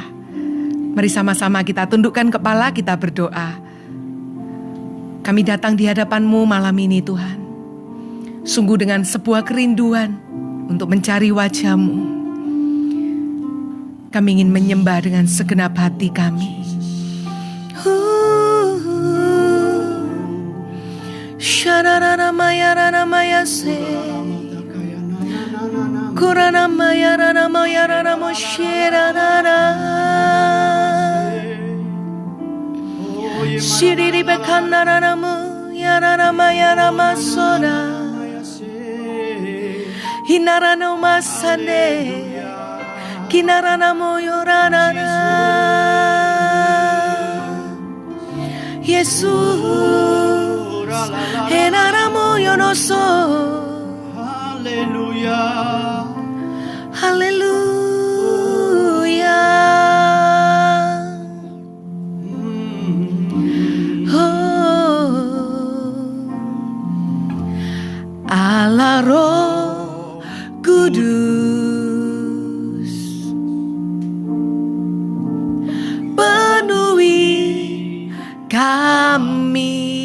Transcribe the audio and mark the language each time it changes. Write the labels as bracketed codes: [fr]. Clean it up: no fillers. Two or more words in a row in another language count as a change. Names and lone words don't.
[id] Mari sama-sama kita tundukkan kepala, kita berdoa. Kami datang di hadapan-Mu malam ini Tuhan. Sungguh dengan sebuah kerinduan untuk mencari wajah-Mu. Kami ingin menyembah dengan segenap hati kami. Sharana maya rana maya se, Kurana maya rana maya rana moshira rana, Shiriri bekana rana mu yarana maya rama sona. Hinarana masane, kinarana moyorana, Yesus, henara moyonoso, Haleluya, Haleluya, oh, Allah Roh Kudus, penuhi kami.